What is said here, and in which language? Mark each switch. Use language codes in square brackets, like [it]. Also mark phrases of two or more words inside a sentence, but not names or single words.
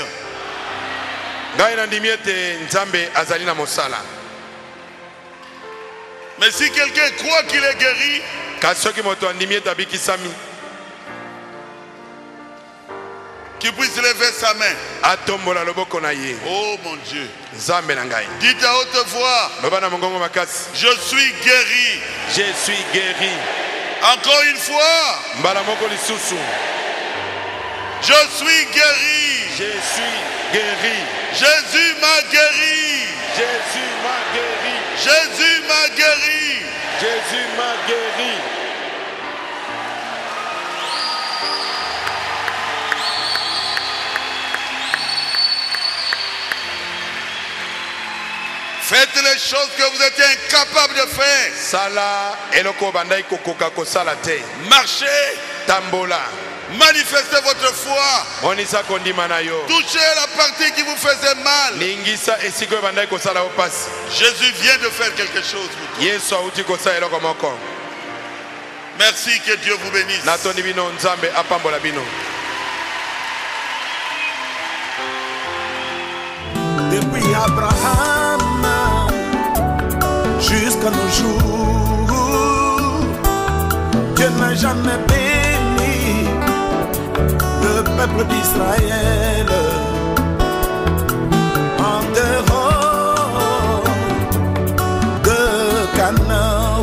[ln] Ngai nandimi ete Nzambe azali na mosala. [fr] Mais si quelqu'un croit qu'il est guéri, [ln] Kasi soki moto andimi ete abikisami, [fr] qu'il puisse lever sa main. [ln] atombola loboko na ye. [fr] Oh mon Dieu. [ln] Nzambe na ngai. [fr] Dites à haute voix, [ln] Loba na mongongo makasi. [fr] je suis guéri. Je suis guéri. Encore une fois, Mbala moko lisusu. je suis guéri. Je suis guéri. Jésus m'a guéri. Jésus m'a guéri. Jésus m'a guéri. Jésus m'a guéri. Faites les choses que vous étiez incapable de faire. [ln] Sala eloko bandai kokoka kosala te. [fr] Marchez, [ln] Tambola. [fr] manifestez votre foi. [ln] Monisa kondima na yo. [fr] Touchez la partie qui vous faisait mal. [ln] Ningisa esiko bandai kosala opasi. [fr] Jésus vient de faire quelque chose pour toi. [ln] Yesu auti kosala eloko moko. [fr] Merci, que Dieu vous bénisse. [ln] Natoni bino Nzambe apambola bino. [fr] Depuis Abraham jusqu'à nos jours, Dieu n'a jamais béni le peuple d'Israël en dehors de Canaan.